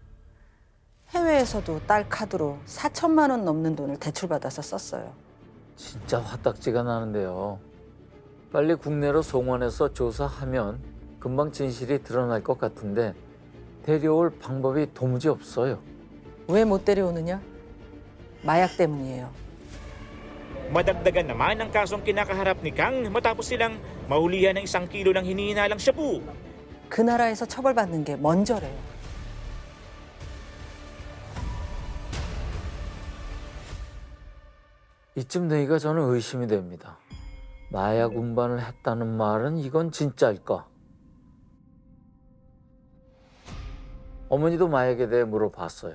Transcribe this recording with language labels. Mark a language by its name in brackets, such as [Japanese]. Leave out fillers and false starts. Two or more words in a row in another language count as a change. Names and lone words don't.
[Korean] 해외에서도 딸 카드로 4천만 원 넘는 돈을 대출받아서 썼어요. 진짜 화딱지가 나는데요. 빨리 국내로 송환해서 조사하면 금방 진실이 드러날 것 같은데 데려올 방법이 도무지 없어요. 왜 못 데려오느냐? 마약 때문이에요. [Filipino] Madagdagan naman ang kasong kinakaharap ni Kang matapos silang mahulihan ng 1 kilo ng hinihinalang shabu. [Korean] 그 나라에서 처벌받는 게 먼저래요. 이쯤 되니까 저는 의심이 됩니다. 마약 운반을 했다는 말은 이건 진짜일까? 어머니도 마약에 대해 물어봤어요.